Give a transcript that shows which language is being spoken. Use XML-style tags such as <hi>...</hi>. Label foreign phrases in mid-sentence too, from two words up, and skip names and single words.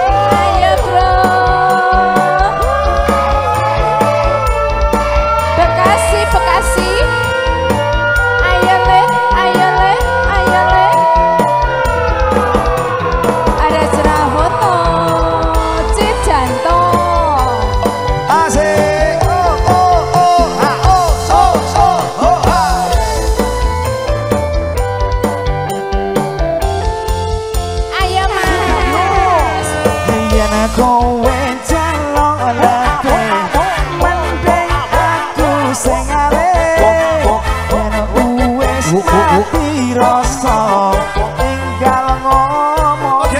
<id>Ayo bro. Bekasi, Bekasi.</id> <jv>Ayo le, ayo le, ayo le.</jv> <id>Ada Cerahoto, Cijanto. Asik. Oh oh oh ha oh so so oh ha.</id> <jv>Ayo mas. Yen kowe calon leke mending aku sing arep yen wis mati rasa tinggal ngomong.</jv>